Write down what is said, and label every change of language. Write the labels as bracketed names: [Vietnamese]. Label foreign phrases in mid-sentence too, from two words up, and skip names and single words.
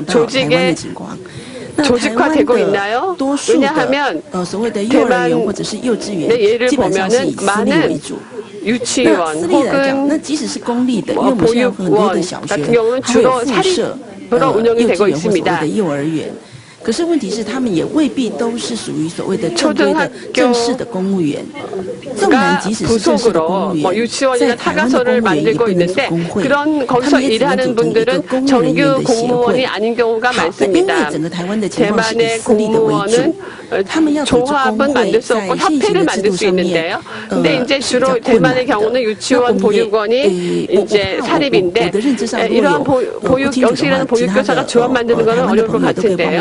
[Korean] 조직화되고 있나요? 왜냐하면 대만의 예를 보면은 많은 유치원 혹은 보육원 같은 경우는 주로 사립으로 운영이 되고 있습니다. [Chinese] 可是问题是，他们也未必都是属于所谓的正规的正式的公务员。纵然即使是正式的公务员， [Korean] 유치원이나 타가서를 만들고 있는데 그런 거기서 일하는 분들은 정규 공무원이 아닌 경우가 많습니다. 대만의 공무원은 조합은 만들 수 없고 협회를 만들 수 있는데요. 근데 이제 주로 대만의 경우는 유치원 보육원이 이제 사립인데 이러한 여기서 일하는 보육교사가 조합 만드는 것은 어려울 것 같은데요.